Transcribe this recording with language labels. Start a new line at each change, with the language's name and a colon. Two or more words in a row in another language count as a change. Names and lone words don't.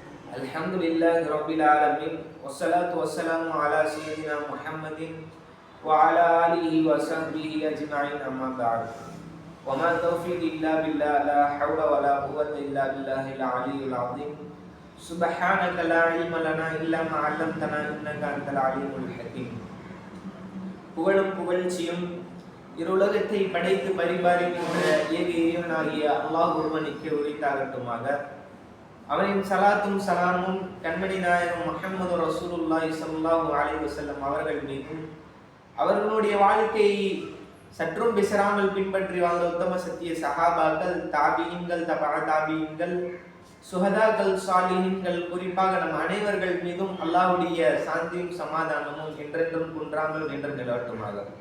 Arabic: الحمد لله رب العالمين والصلاة والسلام على سيدنا محمد وعلى آله وصحبه أجمعين أما بعد. وما توفيقي إلا بالله لا حول ولا قوة إلا بالله العلي العظيم. سبحانك لا علم لنا إلا ما علمتنا إنك أنت العليم الحكيم.
Tamil: புகழும் புகழ்ச்சியும் இருலகத்தை படைத்து பரிபாலிக்கின்ற ஏக இறைவனாகிய அல்லாஹ் ஒருவனுக்கு உரித்தாகட்டுமாக. அவரின் சலாத்தும் சலாமும் கண்மணி நாயகம் முஹம்மது
Arabic: رسول الله صلى الله عليه وسلم
Tamil: அவர்கள் மீதும், அவர்களுடைய வாழ்க்கையை சற்றும் பிசராமல் பின்பற்றி வாழ்ந்த உத்தம சத்திய சஹாபாக்கள், தாபியின்கள், தபா தாபியின்கள், சுஹதாக்கள், சாலிஹீன்கள், குறிப்பாக நம் அனைவர்கள் மீதும் அல்லாஹ்வுடைய சாந்தியும் சமாதானமும் என்றென்றும் குன்றாமல் நின்று நிலவட்டுமாக.